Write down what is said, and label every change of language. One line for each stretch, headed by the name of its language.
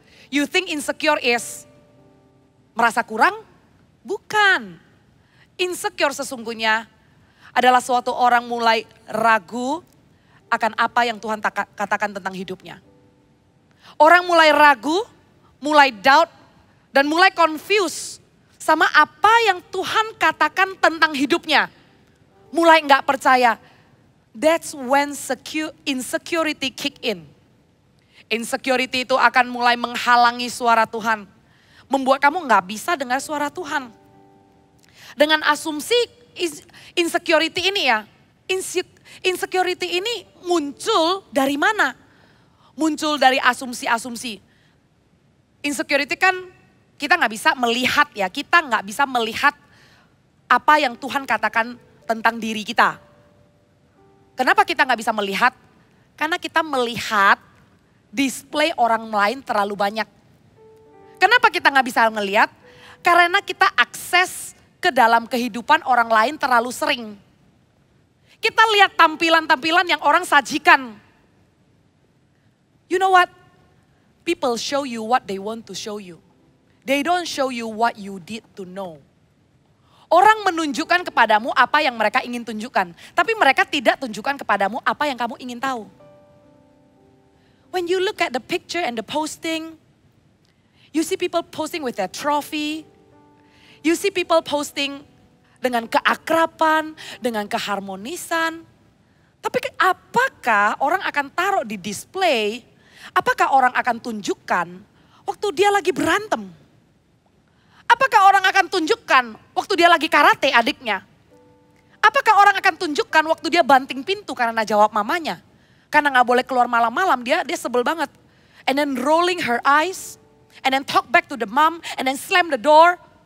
English: You think insecure is
Indonesian: merasa kurang? Bukan. Insecure sesungguhnya adalah suatu orang mulai ragu akan apa yang Tuhan katakan tentang hidupnya. Orang mulai ragu, mulai doubt, dan mulai confused sama apa yang Tuhan katakan tentang hidupnya. Mulai nggak percaya.
English: That's when insecurity kick in.
Indonesian: Insecurity itu akan mulai menghalangi suara Tuhan. Membuat kamu nggak bisa dengar suara Tuhan. Dengan asumsi insecurity ini ya. Insecurity ini muncul dari mana? Muncul dari asumsi-asumsi. Insecurity kan kita nggak bisa melihat ya. Kita nggak bisa melihat apa yang Tuhan katakan tentang diri kita. Kenapa kita nggak bisa melihat? Karena kita melihat display orang lain terlalu banyak. Kenapa kita nggak bisa ngelihat? Karena kita akses ke dalam kehidupan orang lain terlalu sering. Kita lihat tampilan-tampilan yang orang sajikan.
English: You know what? People show you what they want to show you. They don't show you what you did to know.
Indonesian: Orang menunjukkan kepadamu apa yang mereka ingin tunjukkan. Tapi mereka tidak tunjukkan kepadamu apa yang kamu ingin tahu.
English: When you look at the picture and the posting, you see people posting with their trophy. You see people posting
Indonesian: dengan keakraban, dengan keharmonisan. Tapi apakah orang akan taruh di display, apakah orang akan tunjukkan waktu dia lagi berantem? Apakah orang akan tunjukkan waktu dia lagi karate adiknya? Apakah orang akan tunjukkan waktu dia banting pintu karena jawab mamanya? Karena gak boleh keluar malam-malam, dia sebel banget.
English: And then rolling her eyes, and then talk back to the mom, and then slam the door.